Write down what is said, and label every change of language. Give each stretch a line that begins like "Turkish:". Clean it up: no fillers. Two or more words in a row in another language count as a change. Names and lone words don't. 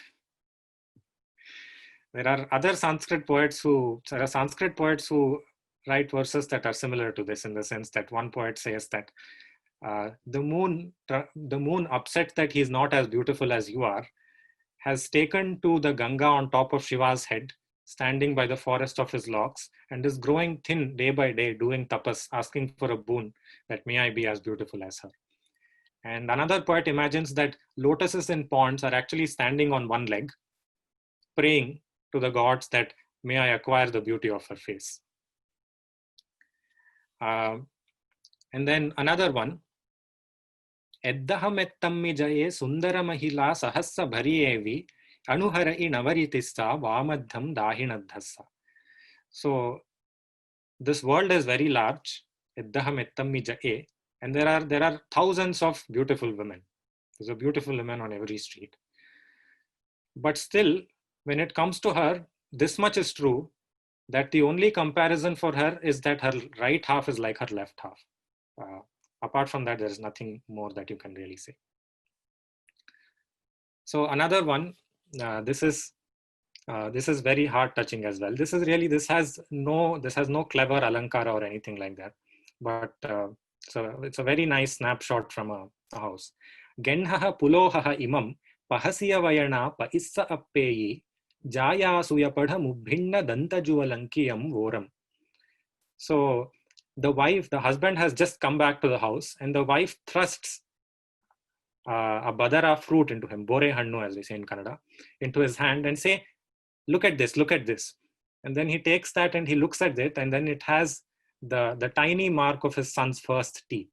English: There are Sanskrit poets who write verses that are similar to this, in the sense that one poet says that the moon, upset that he's not as beautiful as you are, has taken to the Ganga on top of Shiva's head, standing by the forest of his locks, and is growing thin day by day, doing tapas, asking for a boon that may I be as beautiful as her. And another poet imagines that lotuses in ponds are actually standing on one leg, praying to the gods that may I acquire the beauty of her face. And then another one,
Māhārāṣṭri Prākrit: Eddahamettammi jaye sundara mahila sahassa bhariyevi anuharai navaritissa vamadham dahinadhassa.
English: So this world is very large,
Māhārāṣṭri Prākrit: Eddahamettammi jaye,
English: and there are thousands of beautiful women. There's a beautiful woman on every street. But still, when it comes to her, this much is true, that the only comparison for her is that her right half is like her left half. Apart from that, there is nothing more that you can really say. So another one, this is very heart touching as well. This has no clever alankara or anything like that, but so it's a very nice snapshot from a house.
Māhārāṣṭri Prākrit: Genhaha pulohaha imam pahasiya vayana pa issa appeyi jaya suyapadha mubhinna dantajuvalankiyam voram.
English: So the husband has just come back to the house, and the wife thrusts a badara fruit into him,
Kannada: bore hannu
English: as we say in Kannada, into his hand and say, look at this. And then he takes that and he looks at it, and then it has the tiny mark of his son's first teeth.